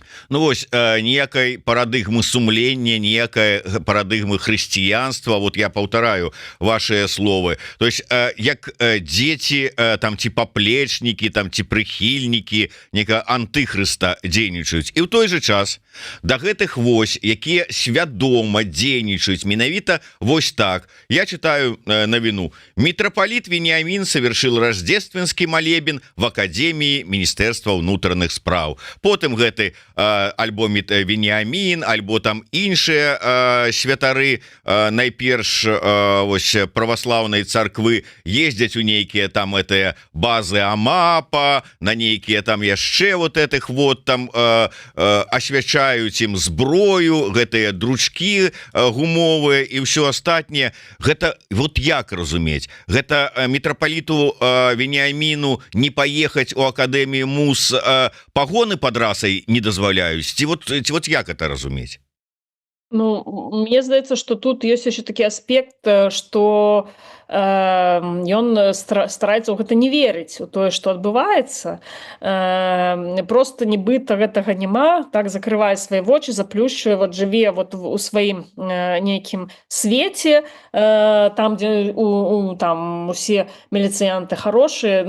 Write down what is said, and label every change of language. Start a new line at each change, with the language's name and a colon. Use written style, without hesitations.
Belarusian: Ну вось ніякай парадыгмы сумлення, ніякай парадыгмы хрысціянства, вот я паўтараю ваши словы, то есть як дзеці там ці паплечнікі, там ці прыхільнікі некага антыхрыста дзейнічаюць, і ў той же час да гэтых вось, якія свядома дзейнічаюць менавіта вось так.
Russian: Я читаю навіну: митрополит Вениамин совершил рождественский молебен в Академии Министерства внутренних справ.
Belarusian: Потым гэты альбо Вениамин, альбо там іншыя святары найперш вось праваслаўнай царквы ездзяць у нейкія там этыя базы АМАПа, на нейкія там яшчэ
Russian: вот этих вот
Belarusian: там асвячаюць ім зброю, гэтыя дручкі гумовыя і ўсё астатняе. Гэта вот як разумець?
Russian: Гэта митрополиту Вениамину не поехать у Академию МУС погоны под расой не дозволяюць?
Belarusian: Ці вот як это разумець? Ну, мне здаецца, што тут ёсць яшчэ такі аспект, што ён стараецца ў гэта не верыць, у тое, што адбываецца. Просто нібыта гэтага няма, так закрывае свае вочы, заплюшчвае, вот жыве вот у сваім нейкім свеце, там, дзе там усе міліцыянты хорошыя.